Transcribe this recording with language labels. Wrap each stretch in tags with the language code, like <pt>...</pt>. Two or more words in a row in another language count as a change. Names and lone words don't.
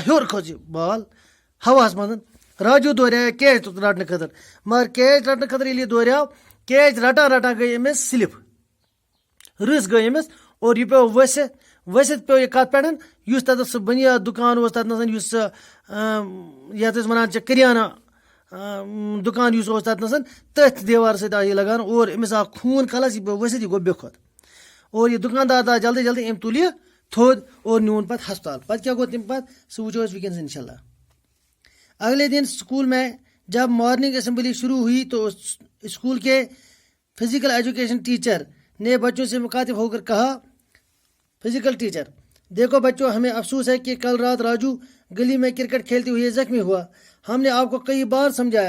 <ks>ہیوٚر کھٔژ یہِ بال ہواہس منٛز راجوٗ دورایو کیچ رٹنہٕ خٲطرٕ مگر کیچ رٹنہٕ خٲطرٕ ییٚلہِ یہِ دورایو کیچ رٹان گٔے أمِس سلپ رٕس گٔے أمِس اور یہِ پیوٚو ؤسِتھ پیوٚو یہِ کتھ پٮ۪ٹھ یُس تتٮ۪تھ سُہ بُنیاد دُکان اوس تتنس یُس سُہ یتھ أسۍ ونان چھِ کریانہ دُکان یُس اوس تتنس تٔتھۍ دیوار سۭتۍ آو یہِ لگان اور أمِس آو خوٗن کلس یہِ پیوٚو ؤسِتھ یہِ گوٚو بے کھۄت اور یہِ دُکاندار درٛاو جلدی أمۍ تُل یہِ تھوٚد اور نیوٗن پتہٕ ہسپتال پتہٕ کیٛاہ گوٚو تمہِ پتہٕ سُہ وٕچھو أسۍ وٕنکیٚنس</ks> <ar>انشاء اللہ</ar> <ur>اگلے دن اسکول میں جب</ur> <en>morning assembly</en> <ur>شروع ہوئی تو اسکول کے</ur> <en>physical education teacher</en> <ur>نے بچوں سے مخاطب ہو کر کہا</ur> <en>physical teacher</en> <ur>دیکھو بچوں ہمیں افسوس ہے کہ کل رات راجو گلی میں کرکٹ کھیلتے ہوئے زخمی ہوا ہم نے آپ کو کئی بار سمجھایا</ur>